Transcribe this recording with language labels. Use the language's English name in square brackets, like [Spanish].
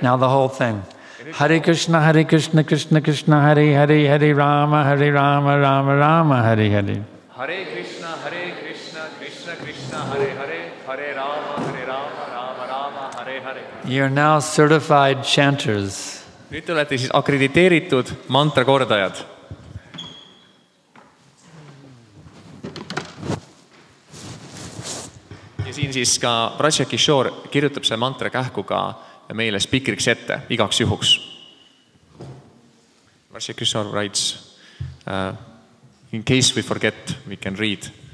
[English] Now the whole thing. [Sanskrit] Hare Krishna, Krishna Krishna, Hare Hare, Hare Rama, Rama Rama, Hare Hare. Hare Krishna. Krishna Krishna. Hare Hare. Hare Rama. Rama Rama. Hare Hare. [English] You're now certified chanters. [Estonian] Nüüd te olete siis akrediteeritud mantrakordajad. Ja siin siis ka Raja Kishore kirjutab selle mantra kähku ka meile spikriks ette, igaks juhuks. [English] Raja Kishore writes, in case we forget, we can read.